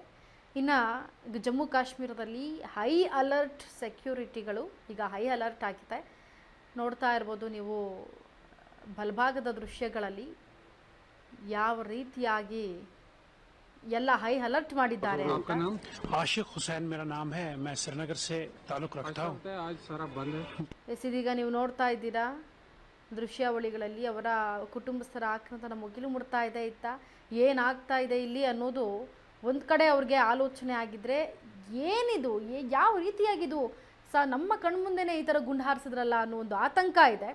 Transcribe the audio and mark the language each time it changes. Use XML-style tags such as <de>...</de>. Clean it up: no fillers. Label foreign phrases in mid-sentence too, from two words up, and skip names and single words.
<kn>ಇನ್ನು ಜಮ್ಮು ಕಾಶ್ಮೀರದಲ್ಲಿ</kn> <en>high alert</en> <kn>ಸೆಕ್ಯೂರಿಟಿಗಳು ಈಗ</kn> <en>high alert</en> <kn>ಆಗಿದೆ. ನೋಡ್ತಾ ಇರ್ಬೋದು ನೀವು ಬಲಭಾಗದ ದೃಶ್ಯಗಳಲ್ಲಿ ಯಾವ ರೀತಿಯಾಗಿ ಎಲ್ಲ</kn> <en>high alert</en> <kn>ಮಾಡಿದ್ದಾರೆ ಅಂತ.</kn> <hi>आशिक हुसैन मेरा नाम है, मैं श्रीनगर से ताल्लुक रखता हूँ. आज सारा बंद है.</hi> <kn>ಇದೀಗ ನೀವು ನೋಡ್ತಾ ಇದ್ದೀರಾ ದೃಶ್ಯಾವಳಿಗಳಲ್ಲಿ ಅವರ ಕುಟುಂಬಸ್ಥರ ಆಕ್ರಂದನ ಮುಗಿಲು ಮುಡ್ತಾ ಇದೆ. ಏನಾಗ್ತಾ ಇದೆ ಇಲ್ಲಿ ಅನ್ನೋದು ಒಂದು ಕಡೆ ಅವ್ರಿಗೆ ಆಲೋಚನೆ ಆಗಿದ್ರೆ ಏನಿದು ಯಾವ ರೀತಿಯಾಗಿದು ನಮ್ಮ ಕಣ್ಮುಂದೆನೇ ಈ ಥರ ಗುಂಡು ಹಾರಿಸಿದ್ರಲ್ಲ ಅನ್ನೋ ಒಂದು ಆತಂಕ ಇದೆ.</kn>